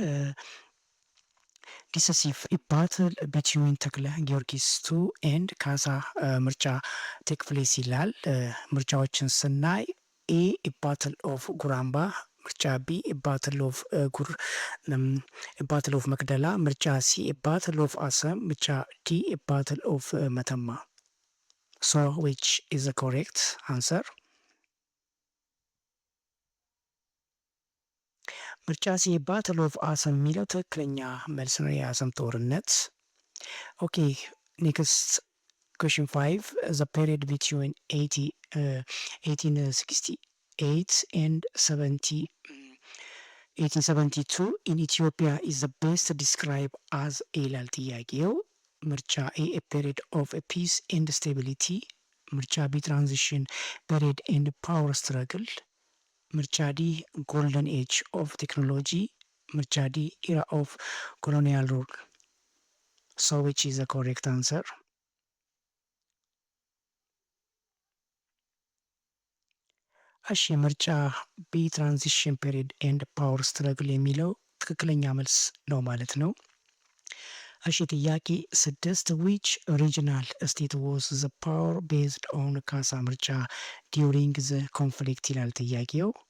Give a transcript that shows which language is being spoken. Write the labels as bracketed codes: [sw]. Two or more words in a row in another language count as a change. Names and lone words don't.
[en] decisive battle between ተክለ ጊዮርጊስ II and ካሳ ምርጫ take place [am] ይላል። ምርጫዎችን ስናይ [en] A battle of ጉራምባ, ምርጫ B battle of battle of መቅደላ, ምርጫ C battle of አሰም, ምርጫ D battle of መተማ. So which is the correct answer? [am] ምርጫ ሲ ባትል ኦፍ አሰም የሚለው ትክክለኛ መልስ ነው። የአሰም ጦርነት። [en] okay next question 5 the period between 1868 and 1872 in Ethiopia is the best described as [am] ይላል ጥያቄው። ምርጫ [en] ኤ period of peace and stability፣ ምርጫ ቢ transition period and power struggle፣ ምርጫ D golden age of technology, ምርጫ D era of colonial rule. So which is the correct answer? [am] እሺ ምርጫ [en] B transition period and power struggle [am] የሚለው ትክክለኛ መልስ ነው ማለት ነው። እሺ ጥያቄ [en] 6 which regional state was the power based on ካሳ ምርጫ during the conflict [am] ይላል ጥያቄው።